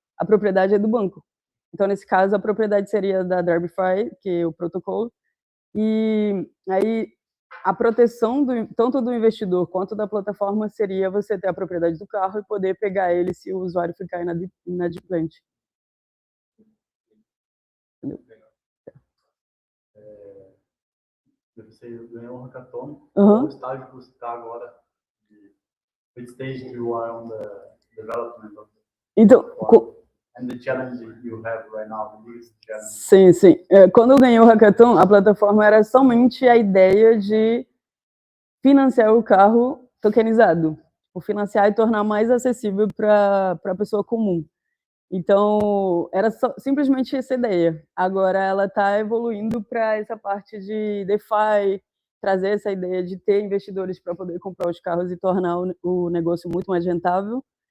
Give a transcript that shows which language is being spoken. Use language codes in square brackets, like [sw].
[pt] A propriedade é do banco. Então, nesse caso, a propriedade seria da Drivify, que é o protocolo, e aí a proteção tanto do investidor quanto da plataforma seria você ter a propriedade do carro e poder pegar ele se o usuário ficar inadimplente. Entendeu? Você ganhou um hackathon. Qual estágio que você está agora? [en] Which stage you are on the development of [pt] Então, [en] and the challenge you have right now, the biggest challenge? [pt] Sim. Quando eu ganhei o hackathon, a plataforma era somente a ideia de financiar o carro tokenizado, o financiar e tornar mais acessível para a pessoa comum. Então, era simplesmente essa ideia. Agora ela está evoluindo para essa parte de DeFi, trazer essa ideia de ter investidores para poder comprar os carros e tornar o negócio muito mais rentável.